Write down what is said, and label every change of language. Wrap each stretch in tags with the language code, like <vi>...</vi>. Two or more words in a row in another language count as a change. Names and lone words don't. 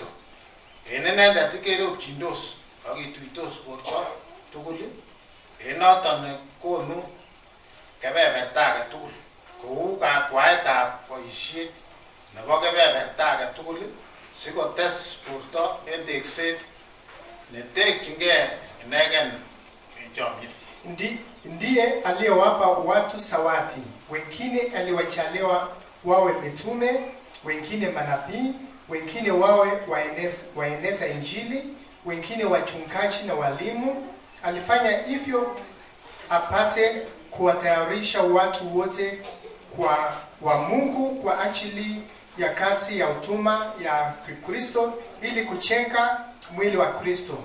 <kln>En inendet kerobchindos ak kituitos borto tugul en noton nekonu kebeberta age tugul kou kakwaetab boisiet nebo kebeberta age tugul sikotes borto en tekset netekyingei inegen en chomyet.</kln> <sw>Ndiye aliyowapa watu zawadi, wengine aliwachalia wawe mitume, wengine manabii, wengine wawe waeneza Injili, wengine wachungaji na walimu. Alifanya hivyo apate kuwatayarisha watu wote wa Mungu kwa ajili ya kazi ya utuma ya Kristo, ili kuchenga mwili wa Kristo.</sw>